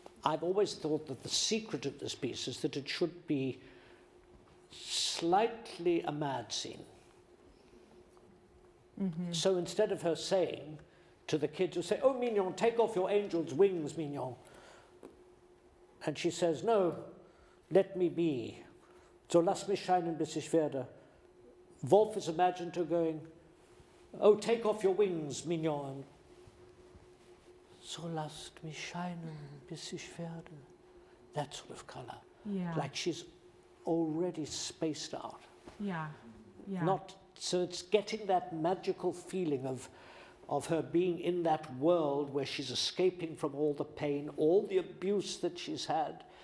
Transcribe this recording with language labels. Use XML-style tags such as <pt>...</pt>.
<en>I've always thought that the secret of this piece is that it should be slightly a mad scene. Mm-hmm. So instead of her saying to the kids who say, "Oh, Mignon, take off your angel's wings, Mignon," and she says, "No, let me be.</en> <de>So lasst mich scheinen, bis ich werde."</de> <en>Wolf is imagined her going, "Oh, take off your wings, Mignon."</en> <de>So lasst mich scheinen, bis ich werde.</de> <en>That sort of color. Yeah. Like she's already spaced out. Yeah. Yeah. So it's getting that magical feeling of her being in that world where she's escaping from all the pain, all the abuse that she's had.</en>